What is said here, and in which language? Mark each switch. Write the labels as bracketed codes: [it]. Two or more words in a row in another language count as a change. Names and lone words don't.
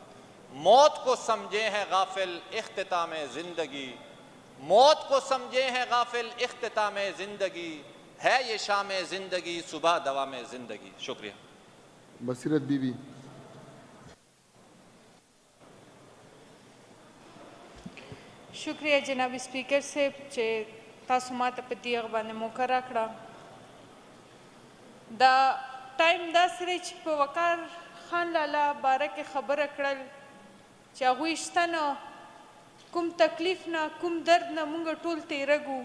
[ur] موت کو سمجھے ہیں غافل اختتام زندگی، موت کو سمجھے ہیں غافل اختتام زندگی، ہے یہ شام زندگی صبح دوام زندگی. شکریہ. بصیرت بی بی. [ps] شکریہ جناب سپیکر صاحب چې تاسو ما ته په دې باندې موقع راکړه. دا ټایم داسې دی چې په وقار خان لالا باره کې خبره کړل چې هغوی شته نه، کوم تکلیف نه کوم درد نه مونږ ټول تیرګو.